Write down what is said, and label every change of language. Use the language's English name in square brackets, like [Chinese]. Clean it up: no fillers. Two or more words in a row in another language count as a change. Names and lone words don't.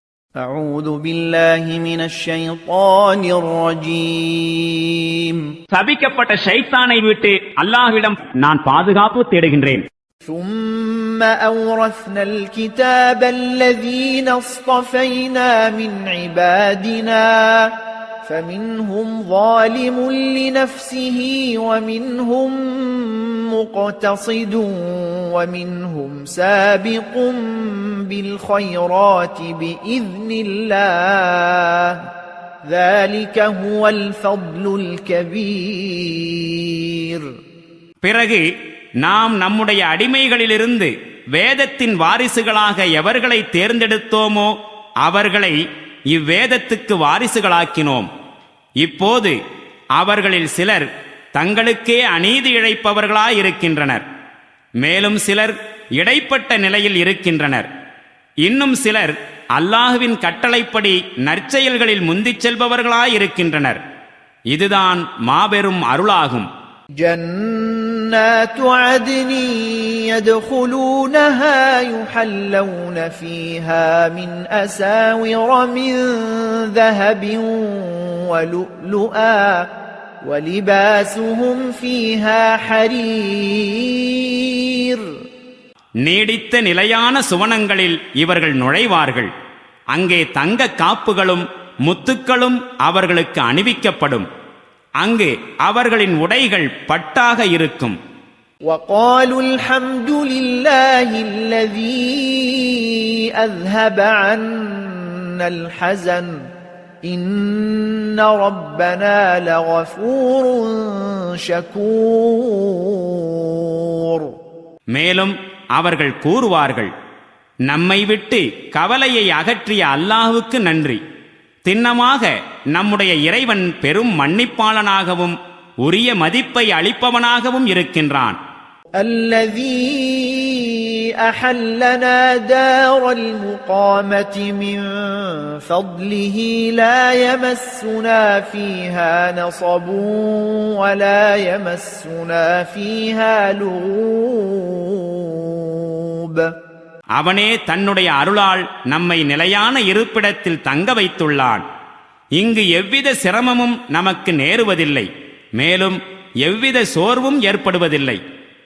[Arabic] أعوذ بالله من الشيطان الرجيم [Tamil] சபிக்கப்பட்ட ஷைத்தானை விட்டு அல்லாஹ்விடம் நான் பாதுகாப்பு தேடுகின்றேன். [Arabic] ثم أورثنا الكتاب الذين اصطفينا من عبادنا فمنهم ظالم لنفسه ومنهم مقتصد ومنهم سابق بالخيرات بإذن الله ذلك هو الفضل الكبير. [Tamil] பிறகு நாம் நம்முடைய அடிமைகளிலிருந்து வேதத்தின் வாரிசுகளாக எவர்களை தேர்ந்தெடுத்தோமோ அவர்களை இவ்வேதத்துக்கு வாரிசுகளாக்கினோம். இப்போது அவர்களில் சிலர் தங்களுக்கே அநீதி இழைப்பவர்களாயிருக்கின்றனர், மேலும் சிலர் இடைப்பட்ட நிலையில் இருக்கின்றனர். இன்னும் சிலர் அல்லாஹுவின் கட்டளைப்படி நற்செயல்களில் முந்திச் செல்பவர்களாயிருக்கின்றனர். இதுதான் மாபெரும் அருளாகும். [Arabic] جنات عدن يدخلونها يحلون فيها من أساور من ذهب ولؤلؤا وَلِبَاسُهُمْ فِيهَا حَرِيرٌ. [Tamil] நீடித்த நிலையான சுவனங்களில் இவர்கள் நுழைவார்கள். அங்கே தங்க காப்புகளும் முத்துக்களும் அவர்களுக்கு அணிவிக்கப்படும். அங்கு அவர்களின் உடைகள் பட்டாக இருக்கும். [Arabic] وَقَالُوا الْحَمْدُ لِلَّهِ الَّذِي أَذْهَبَ عَنَّا الْحَزَنَ إِنَّ رَبَّنَا لَغَفُورٌ شَكُورٌ. [Tamil] மேலும் அவர்கள் கூறுவார்கள், நம்மை விட்டு கவலையை அகற்றிய அல்லாஹ்வுக்கு நன்றி. திண்ணமாக நம்முடைய இறைவன் பெரும் மன்னிப்பாளனாகவும் உரிய மதிப்பை அளிப்பவனாகவும் இருக்கின்றான். [Arabic] الذي أحلنا دار المقامة من فضله لا يمسنا فيها نصب ولا يمسنا فيها لغوب. [Tamil] அவனே தன்னுடைய அருளால் நம்மை நிலையான இருப்பிடத்தில் தங்க வைத்துள்ளான். இங்கு எவ்வித சிரமமும் நமக்கு நேருவதில்லை, மேலும் எவ்வித சோர்வும் ஏற்படுவதில்லை.